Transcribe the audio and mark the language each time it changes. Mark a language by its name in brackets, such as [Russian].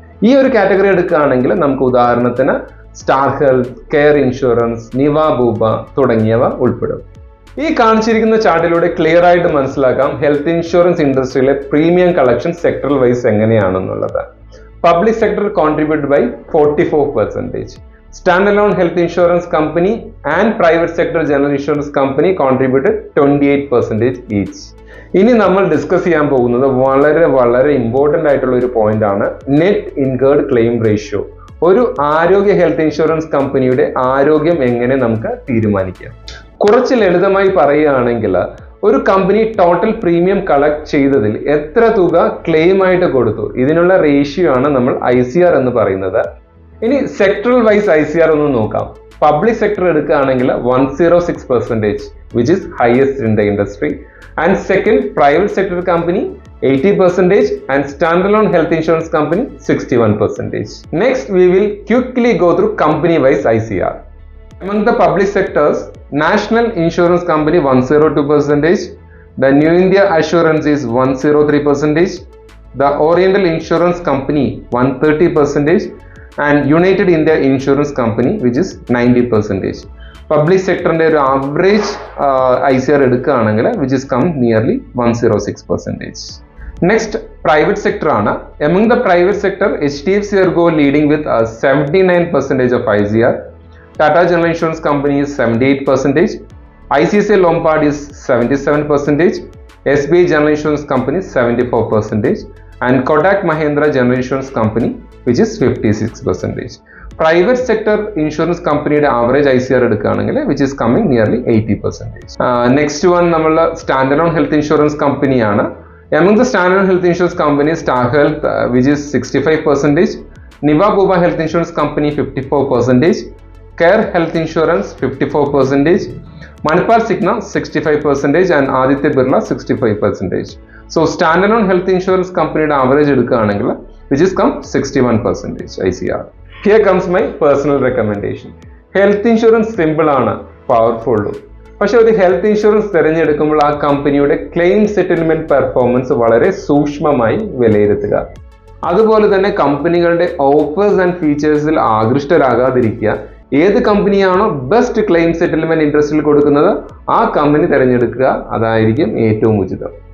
[Malayalam] ഈ ഒരു കാറ്റഗറി എടുക്കുകയാണെങ്കിൽ നമുക്ക് ഉദാഹരണത്തിന് സ്റ്റാർ ഹെൽത്ത്, കെയർ ഇൻഷുറൻസ്, നിവ ബൂബ തുടങ്ങിയവ ഉൾപ്പെടും. ഈ കാണിച്ചിരിക്കുന്ന ചാർട്ടിലൂടെ ക്ലിയർ ആയിട്ട് മനസ്സിലാക്കാം health insurance ഇൻഡസ്ട്രിയിലെ premium collection sectoral vice എങ്ങനെയാണെന്നുള്ളത്. [English] Public sector contribute by 44%. Standalone health insurance company and private sector general insurance company contributed 28% each. [Malayalam] ഇനി നമ്മൾ ഡിസ്കസ് ചെയ്യാൻ പോകുന്നത് വളരെ ഇമ്പോർട്ടൻ്റ് ആയിട്ടുള്ള ഒരു പോയിന്റ് ആണ്, നെറ്റ് ഇൻകേർഡ് ക്ലെയിം റേഷ്യോ. ഒരു ആരോഗ്യ ഹെൽത്ത് ഇൻഷുറൻസ് കമ്പനിയുടെ ആരോഗ്യം എങ്ങനെ നമുക്ക് തീരുമാനിക്കാം. കുറച്ച് ലളിതമായി പറയുകയാണെങ്കിൽ, ഒരു കമ്പനി ടോട്ടൽ പ്രീമിയം കളക്ട് ചെയ്തതിൽ എത്ര തുക ക്ലെയിം ആയിട്ട് കൊടുത്തു, ഇതിനുള്ള റേഷ്യോ ആണ് നമ്മൾ ICR എന്ന് പറയുന്നത്. ഇനി സെക്ടറൽ വൈസ് ICR ഒന്ന് നോക്കാം. പബ്ലിക് സെക്ടർ എടുക്കുകയാണെങ്കിൽ 106%, [English] Which is highest in the industry. And second, private sector company 80% and standalone health insurance company 61%. Next we will quickly go through company wise ICR. Among the public sectors, National Insurance Company 102%, the New India Assurance is 103%, the Oriental Insurance Company 130%, and United India Insurance Company which is 90%. [Malayalam] Public സെക്ടറിന്റെ ഒരു average ICR എടുക്കുകയാണെങ്കിൽ [English] which is come nearly 106%. Next private sector ആണ്. Among the private sector, HDFC Ergo leading with 79% of ICR, Tata General Insurance Company is 78%, ICICI Lombard is 77%, SBI General Insurance Company 74%, and Kotak Mahindra General Insurance Company which is 56%. [Malayalam] Private sector insurance കമ്പനിയുടെ average ICR എടുക്കുകയാണെങ്കിൽ [English] which is coming nearly 80%. Next one നമ്മൾ standalone health insurance കമ്പനിയാണ്. Among the standalone health insurance companies, Star Health which is 65%, Niva Bupa Health Insurance Company 54%, Care Health Insurance 54%, Manipal Cigna 65% and Aditya Birla 65%. So standalone health insurance companyയുടെ [Malayalam] average എടുക്കുകയാണെങ്കിൽ [English] which is come 61% ICR. Here comes my personal recommendation. Health insurance simple ആണ്, പവർഫുള്ളും. [Malayalam] പക്ഷെ ഒരു health insurance തിരഞ്ഞെടുക്കുമ്പോൾ ആ കമ്പനിയുടെ claim settlement performance വളരെ സൂക്ഷ്മമായി വിലയിരുത്തുക. അതുപോലെ തന്നെ കമ്പനികളുടെ ഓഫേഴ്സ് ആൻഡ് ഫീച്ചേഴ്സിൽ ആകൃഷ്ടരാകാതിരിക്കുക. ഏത് കമ്പനിയാണോ ബെസ്റ്റ് ക്ലെയിം സെറ്റിൽമെന്റ് ഇൻട്രസ്റ്റിൽ കൊടുക്കുന്നത് ആ കമ്പനി തിരഞ്ഞെടുക്കുക, അതായിരിക്കും ഏറ്റവും ഉചിതം.